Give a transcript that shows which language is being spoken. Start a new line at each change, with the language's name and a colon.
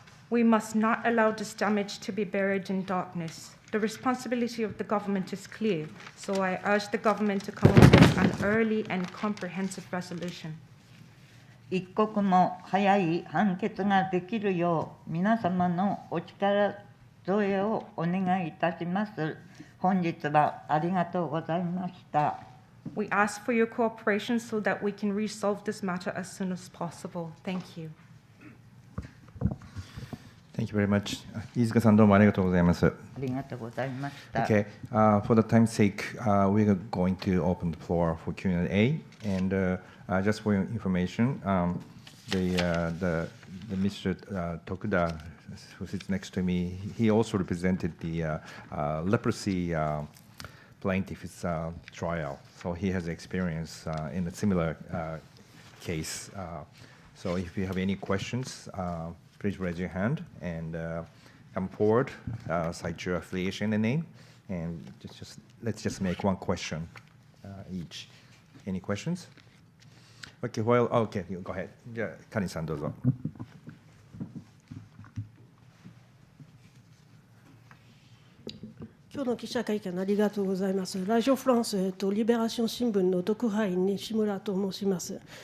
English: We must not allow this damage to be buried in darkness. The responsibility of the government is clear, so I urge the government to come up with an early and comprehensive resolution.
Japanese: 一刻も早い判決ができるよう皆様のお力添えをお願いいたします。本日はありがとうございました。
English: We ask for your cooperation so that we can resolve this matter as soon as possible. Thank you. Thank you very much.
Japanese: Iizukaさんどうもありがとうございます。ありがとうございました。
English: Okay, for the time's sake, we're going to open the floor for Q&A. And just for your information, the Mr. Tokuda, who sits next to me, he also represented the leprosy plaintiff's trial. So he has experience in a similar case. So if you have any questions, please raise your hand and come forward, cite your affiliation and name, and let's just make one question each. Any questions? Okay, well, okay, go ahead.
Japanese: じゃあ、カリンさんどうぞ。今日の記者会見ありがとうございます。ラジオフランス、リベラション新聞の特派員西村と申します。